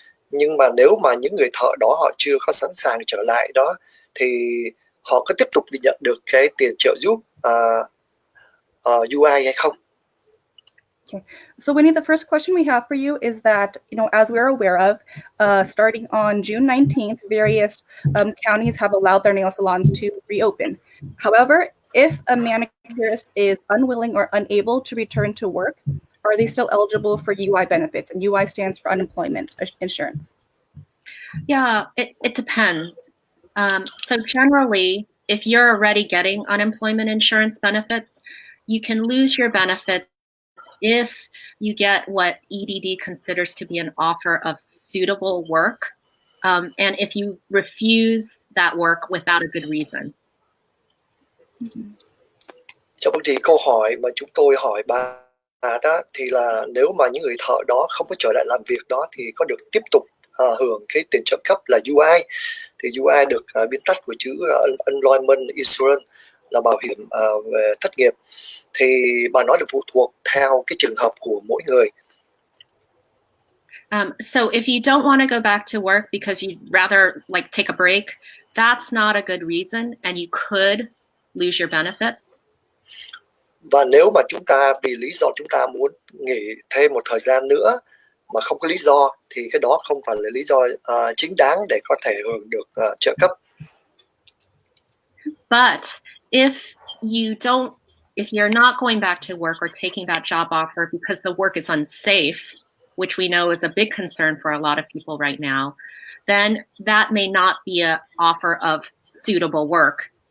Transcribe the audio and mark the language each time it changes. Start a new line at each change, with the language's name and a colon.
Vietnamese: nhưng mà nếu mà những người thợ đó họ chưa có sẵn sàng trở lại đó thì họ có tiếp tục nhận được cái tiền trợ giúp UI hay không?
English: Okay. So Winnie, the first question we have for you is that, as we're aware of, starting on June 19th, various counties have allowed their nail salons to reopen. However, if a manicurist is unwilling or unable to return to work, are they still eligible for UI benefits? And UI stands for unemployment insurance. Yeah, it depends. So generally, if you're already getting unemployment insurance benefits, you can lose your benefits if you get what EDD considers to be an offer of suitable work, and if you refuse that work without a good reason.
Vietnamese: Vâng, thì câu hỏi mà chúng tôi hỏi bà đó thì là nếu mà những người thợ đó không có trở lại làm việc đó thì có được tiếp tục hưởng cái tiền trợ cấp là UI. Thì UI được biên tắt của chữ Unemployment Insurance, là bảo hiểm về thất nghiệp. Thì bà nói là phụ thuộc theo cái trường hợp của mỗi người.
English: So if you don't want to go back to work because you'd rather like take a break, that's not a good reason and you could lose your benefits.
Vietnamese: Và nếu mà chúng ta vì lý do chúng ta muốn nghỉ thêm một thời gian nữa mà không có lý do thì cái đó không phải là lý do chính đáng để có thể hưởng được trợ cấp.
English: But if you're not going back to work or taking that job offer because the work is unsafe, which we know is a big concern for a lot of people right now, then that may not be an offer of suitable work.